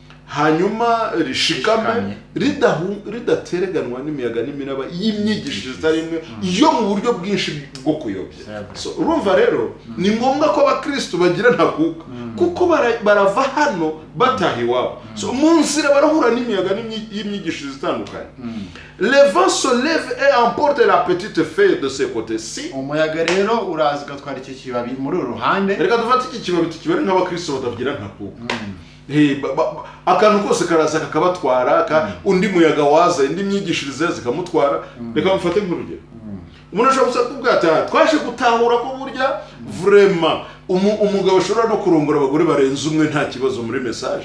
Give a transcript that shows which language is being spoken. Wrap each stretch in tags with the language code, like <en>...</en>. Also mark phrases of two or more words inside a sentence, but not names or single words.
<rw>hanyuma rishikame ridatereganwa n'imiyaga n'imiraba y'imyigishirize itari imwe yo mu buryo bwinshi bwo kuyobya. So urumva rero ni ngombwa ko abakristo bagira ntakuka kuko barava hano bataha iwabo. So mu nzira barahura n'imiyaga y'imyigishirize itandukanye.</rw> <fr>Le vent se lève et emporte la petite feuille de ce côté-ci.</fr> <rw>Umuyaga rero uraza ugatwara iki kibabi muri uru ruhande. Reka dufate iki kibabi tukibare nk'abakristo batagira ntakuka. Akantu kose karaza kakabatwara, undi muyaga waza indi myigishirize zikamutwara. Reka mfate nk'urugero. Umuntu ashobora gusa kubwata twaje gutahura ko burya vraiment umugabo ashobora no kurongora abagore barenze umwe nta kibazo muri message.</rw>